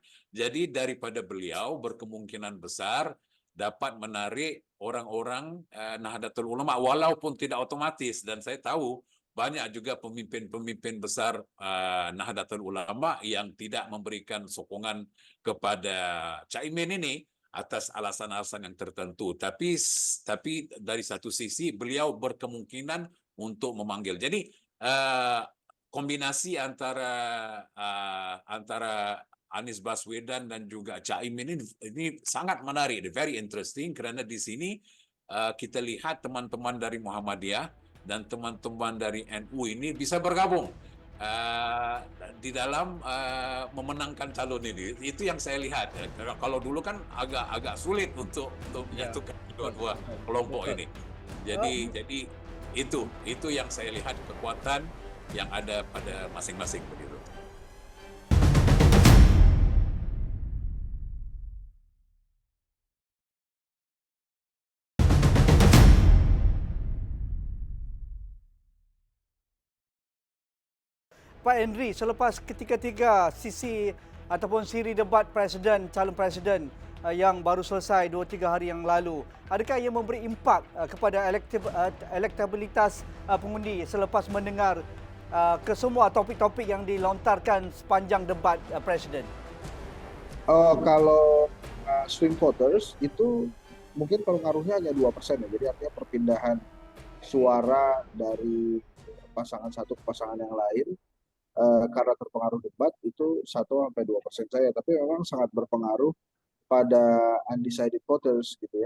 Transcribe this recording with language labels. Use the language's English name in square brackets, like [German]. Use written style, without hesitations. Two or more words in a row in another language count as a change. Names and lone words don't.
[Malay] Jadi daripada beliau berkemungkinan besar dapat menarik orang-orang Nahdlatul Ulama walaupun tidak otomatis, dan saya tahu banyak juga pemimpin-pemimpin besar Nahdlatul Ulama yang tidak memberikan sokongan kepada Caimin ini atas alasan-alasan yang tertentu. Tapi dari satu sisi beliau berkemungkinan untuk memanggil. Jadi kombinasi antara Anies Baswedan dan juga Caimin ini sangat menarik, [English] very interesting, [Malay] karena di sini kita lihat teman-teman dari Muhammadiyah dan teman-teman dari NU ini bisa bergabung di dalam memenangkan calon ini. Itu yang saya lihat. Kalau dulu kan agak sulit untuk menyatukan dua kelompok ini. Jadi itu yang saya lihat kekuatan yang ada pada masing-masing begitu. Pak Henry, selepas ketiga-tiga sisi ataupun siri debat calon presiden yang baru selesai 2-3 hari yang lalu, adakah ia memberi impak kepada elektabilitas pengundi selepas mendengar kesemua topik-topik yang dilontarkan sepanjang debat presiden? [Indonesian] Kalau [English] swing voters [Indonesian] itu mungkin pengaruhnya hanya 2% ya. Jadi artinya perpindahan suara dari pasangan satu ke pasangan yang lain karena terpengaruh debat itu 1-2% saja, tapi memang sangat berpengaruh pada [English] undecided voters [Indonesian] gitu ya.